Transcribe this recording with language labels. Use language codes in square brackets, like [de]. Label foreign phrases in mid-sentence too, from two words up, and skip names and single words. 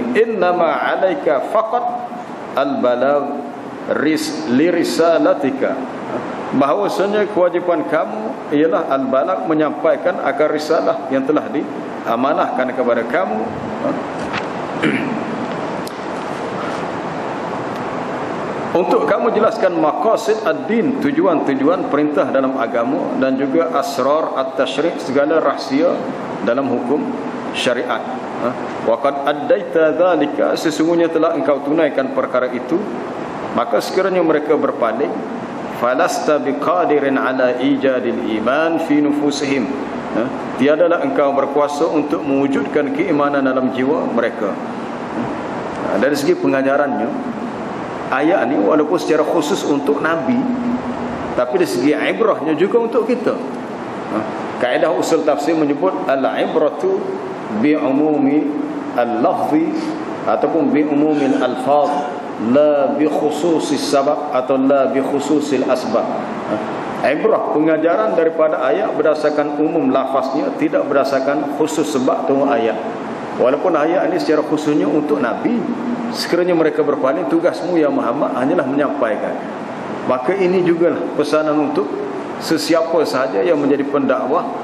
[ar] إنما عليك فقط البلاغ لرسالتك, [ms] bahawasanya kewajipan kamu ialah al-balagh, menyampaikan akan risalah yang telah diamanahkan kepada kamu. Untuk kamu jelaskan [ar] مقاصد الدين, [ms] tujuan-tujuan perintah dalam agama, dan juga [ar] أسرار التشريع', [ms] segala rahsia dalam hukum syariat. [ar] وقد أديت ذلك, [ms] sesungguhnya telah engkau tunaikan perkara itu. Maka sekiranya mereka berpaling, [ar] فلست بقادر على إيجاد الإيمان في نفوسهم, [ms] tiadalah engkau berkuasa untuk mewujudkan keimanan dalam jiwa mereka. Dari segi pengajarannya, ayat ni walaupun secara khusus untuk Nabi, tapi dari segi ibrahnya juga untuk kita. Kaedah usul tafsir menyebut [ar] العبرة بعموم اللفظ [ms] ataupun [ar] بعموم الألفاظ, لا بخصوص السبب atau لا بخصوص الأسباب. [ms] Ibrah, pengajaran daripada ayat berdasarkan umum lafaznya, tidak berdasarkan khusus sebab tu ayat. Walaupun ayat ini secara khususnya untuk Nabi, sekiranya mereka berpaling, tugasmu ya Muhammad hanyalah menyampaikan. Maka ini juga pesanan untuk sesiapa sahaja yang menjadi pendakwah.